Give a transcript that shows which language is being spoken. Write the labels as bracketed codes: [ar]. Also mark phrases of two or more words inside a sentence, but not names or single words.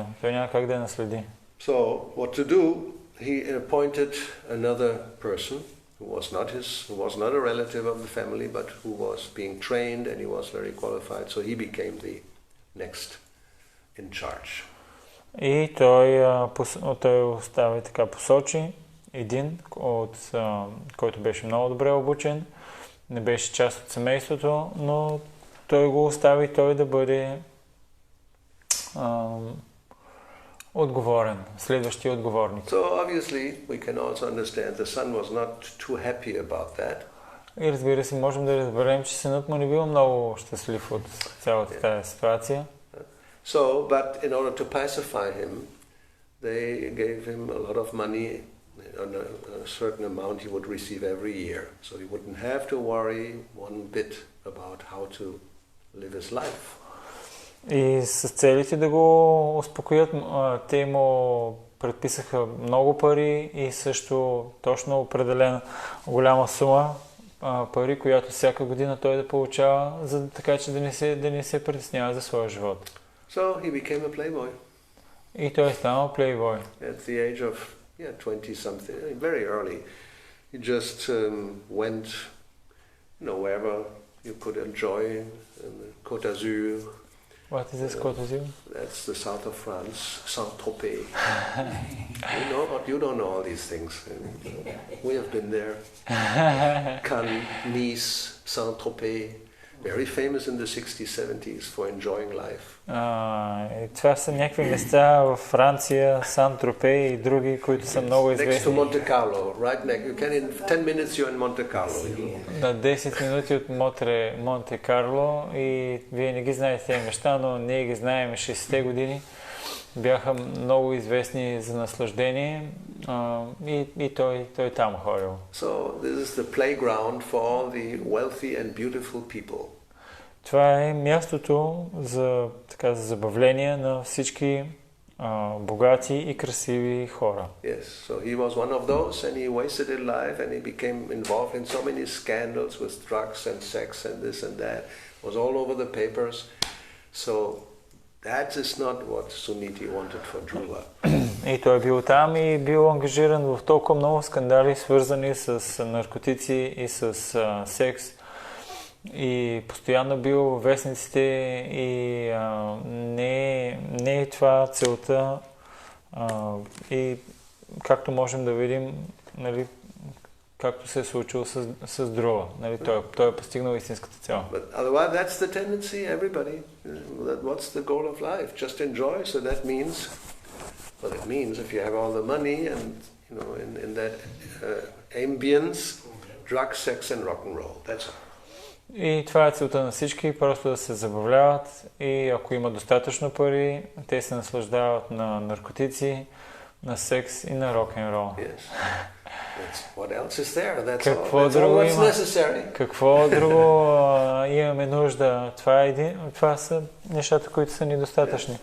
[bg] Той няма как да я наследи. [en] So what to do? He appointed another person who was not a relative of the family, but who was being trained and he was very qualified. So he became the next in charge. [bg] И той остави така, посочи един, който беше много добре обучен, не беше част от семейството, но той го остави той да бъде отговорен, следващия отговорник. [en] So obviously we can also understand the son was not too happy about that. [bg] И разбира се, можем да разберем, че синът му не бил много щастлив от цялата тази ситуация. [en] So, but in order to pacify him, they gave him a lot of money, a certain amount he would receive every year. So he wouldn't have to worry one bit about how to live his life. [bg] И с целите да го успокоят, те му предписаха много пари и също точно определена голяма сума пари, която всяка година той да получава, така че да не се притеснява за своя живот. [en] So he became a playboy. [bg] И той станал плейбой. [en] At the age of 20 something, very early, he just went wherever you could enjoy in the Côte d'Azur. What is this Côte d'Azur? That's the south of France, Saint-Tropez. You don't know all these things. We have been there. Cannes, Nice, Saint-Tropez. Very famous in the 60s, 70s for enjoying life. [bg] Това са някакви места в Франция, Сан-Тропе и други, които са много известни. [en] Next to Monte Carlo, right next. You can in 10 minutes you're in Monte Carlo. [bg] На 10 минути от Монте Карло и вие не ги знаете тези неща, но ние ги знаем 60-те години. Бяха много известни за наслаждение и той там ходил. [en] So this is the playground for all the wealthy and beautiful people. [bg] Това е мястото за забавление на всички богати и красиви хора. [en] Yes, so he was one of those and he wasted his life and he became involved in so many scandals with drugs and sex and this and that. It was all over the papers. So that is not what Suniti wanted for Dhruva. [bg] И той бил там и бил ангажиран в толкова много скандали, свързани с наркотици и с секс. И постоянно бил в вестниците и не е това целта. И както можем да видим, нали, както се е случило с Друва. Нали, той е постигнал истинската цел. [en] But otherwise that's the tendency, everybody. What's the goal of life? Just enjoy. So that means, if you have all the money and in that ambience, drugs, sex and rock and roll. That's all. [bg] И това е целта на всички, просто да се забавляват и ако има достатъчно пари, те се наслаждават на наркотици, на секс и на рок-н-рол. [en] Yes. What else is there? That's [bg] Какво [en] all. [bg] друго [en] That's [bg] има? [en] necessary. [bg] Какво друго имаме нужда? Това са нещата, които са недостатъчни.